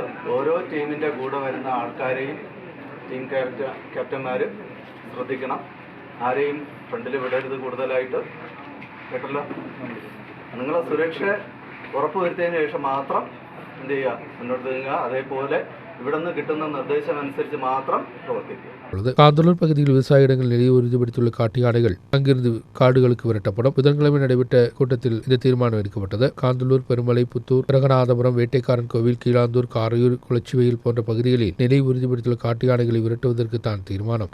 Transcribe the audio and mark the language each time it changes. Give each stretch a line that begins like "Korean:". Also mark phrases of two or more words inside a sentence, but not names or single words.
Malayalam: ഓരോ ടീമിൻ്റെ കൂടെ വരുന്ന ആൾക്കാരെയും ടീം ക്യാപ്റ്റന്മാർ ശ്രദ്ധിക്കണം. ആരെയും ഫ്രണ്ടിൽ വിടരുത് കൂടുതലായിട്ട് കേട്ടല്ലോ. നിങ്ങളെ സുരക്ഷ ഉറപ്പുവരുത്തിയതിന് ശേഷം മാത്രം എന്ത് ചെയ്യുക, മുന്നോട്ട് നീങ്ങുക. അതേപോലെ ഇവിടെ നിന്ന് കിട്ടുന്ന നിർദ്ദേശം അനുസരിച്ച് മാത്രം പ്രവർത്തിക്കുക.
Tamil: காந்தலூர் பகுதியில் விவசாய இடங்கள் நிலையை உறுதிப்படுத்தியுள்ள காட்டு யானைகள் அங்கிருந்து காடுகளுக்கு விரட்டப்படும். புதன்கிழமை நடைபெற்ற கூட்டத்தில் இந்த தீர்மானம் எடுக்கப்பட்டது. காந்தலூர், பெருமலை, புத்தூர், ரங்கநாதபுரம், வேட்டைக்காரன் கோவில், கீழாந்தூர், காரையூர், குளச்சிவெயில் போன்ற பகுதிகளில் நிலை உறுதிப்படுத்தியுள்ள காட்டு யானைகளை விரட்டுவதற்கு தான் தீர்மானம்.